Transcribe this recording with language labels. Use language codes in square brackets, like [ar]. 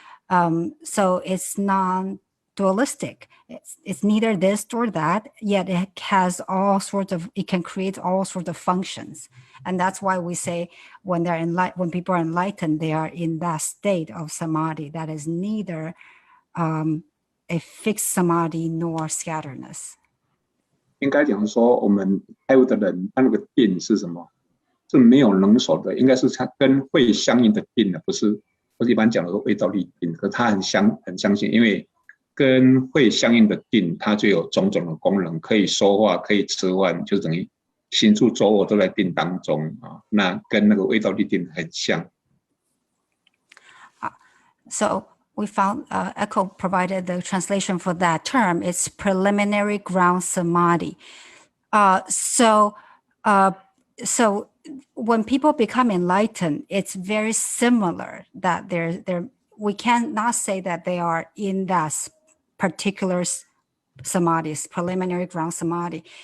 [en] So it's non-dualistic. It's neither this or that, yet it has it can create all sorts of functions. And that's why we say when people are enlightened, they are in that state of samadhi that is neither a fixed samadhi nor scatterness. [zh] 应该讲说，我们开悟的人，他那个定是什么？是没有能所的，应该是他跟慧相应的定的，不是一般讲的说未到地定。可是他很相信，因为跟慧相应的定，它就有种种的功能，可以说话，可以吃饭，就等于行住坐卧都在定当中那跟那个未到地定很像。 [en] So we found Echo provided the translation for that term. It's preliminary ground samadhi. So when people become enlightened, it's very similar that we cannot say that they are in that particular samadhi, preliminary ground samadhi.